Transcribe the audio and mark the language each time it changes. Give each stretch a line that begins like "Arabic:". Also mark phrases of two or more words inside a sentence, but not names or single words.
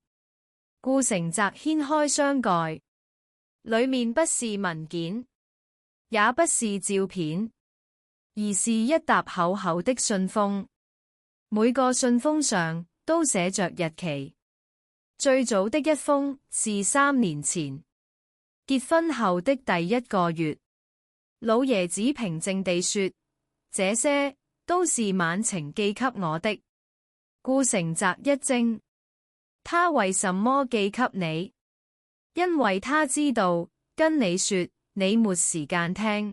Chinese: 顧成澤掀開箱蓋，裏面不是文件，也不是照片，而是一沓厚厚的信封，每個信封上都寫着日期。最早的一封是3年前結婚後的第1個月。老爺子平靜地說：這些都是晚晴寄給我的。顧成澤一驚，他為什麼寄給你？因為他知道跟你說你沒時間聽。